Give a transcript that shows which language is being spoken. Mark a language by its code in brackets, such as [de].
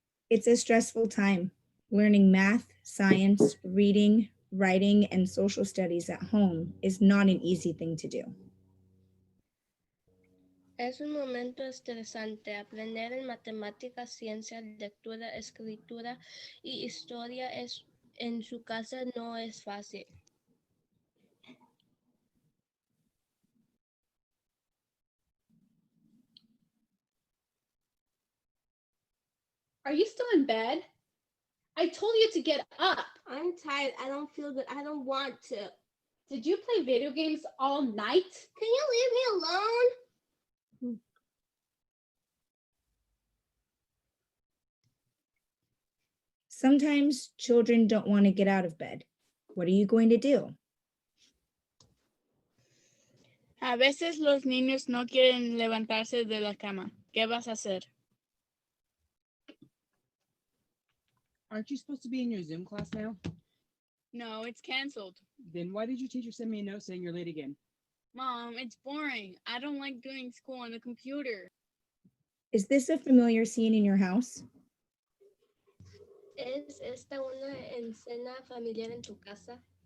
[en] It's a stressful time. Learning math, science, reading, writing, and social studies at home is not an easy thing to do. [es] Es un momento estresante. Aprender en matemáticas, ciencia, lectura, escritura y historia en su casa no es fácil. [en] Are you still in bed? I told you to get up. I'm tired. I don't feel good. I don't want to. Did you play video games all night? Can you leave me alone? Sometimes children don't want to get out of bed. What are you going to do? [es] A veces los niños no quieren levantarse de la cama. ¿Qué vas a hacer? [en] Aren't you supposed to be in your Zoom class now? No, it's canceled. Then why did your teacher send me a note saying you're late again? Mom, it's boring. I don't like doing school on the computer. Is this a familiar scene in your house? [es] ¿Es esta una escena familiar en tu casa?